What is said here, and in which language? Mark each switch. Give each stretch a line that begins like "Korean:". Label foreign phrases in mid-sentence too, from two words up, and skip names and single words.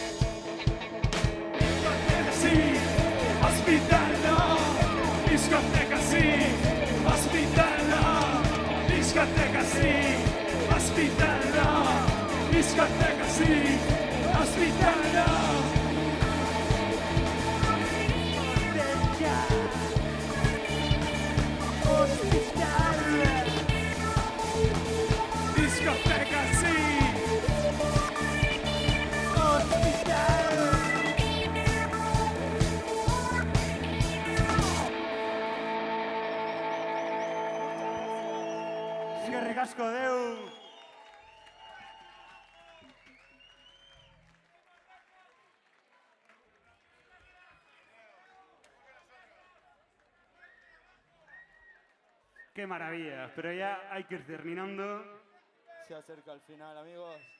Spanish: Discoteca sí, hospital no, discoteca sí, hospital no, discoteca sí, hospital no, discoteca sí, hospital no. Discoteca sí, hospital.
Basque: Eskerrik asko deu.
Spanish: Qué maravilla, pero ya hay que ir terminando. Se acerca al final, amigos.